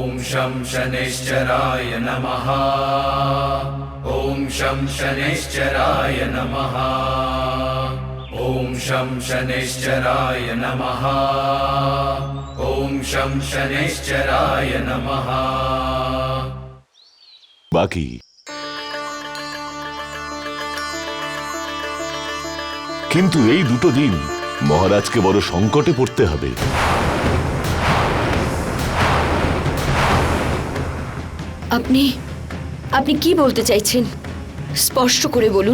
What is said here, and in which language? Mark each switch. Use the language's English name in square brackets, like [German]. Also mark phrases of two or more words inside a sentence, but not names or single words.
[Sanskrit] शं शनैश्चराय नमः। ॐ शं शनैश्चराय नमः। ॐ शं शनैश्चराय नमः। ॐ शं शनैश्चराय नमः। [Bangla] বাকি কিন্তু এই দুটো দিন মহারাজকে বড় সংকটে পড়তে হবে। আপনি আপনি কি বলতে চাইছেন স্পষ্ট করে বলুন।